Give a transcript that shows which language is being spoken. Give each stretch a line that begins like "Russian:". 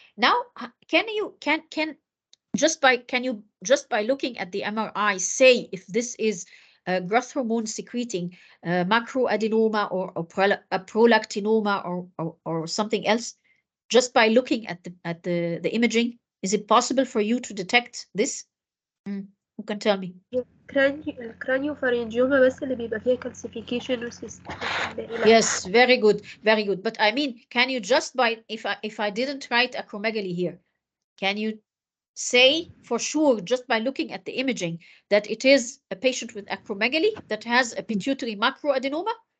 English: Now, can you just by looking at the MRI say if this is a growth hormone secreting macroadenoma or a prolactinoma or something else, just by looking at the imaging? Is it possible for you to detect this? Who can tell me?
Arabic: الكرانيوفارينجيوما بس اللي بيبقى فيها calcification
English: Yes, very good, very good. But I mean, can you just by if I didn't write acromegaly here, can you say for sure just by looking at the imaging that it is a patient with acromegaly that has a pituitary macroadenoma?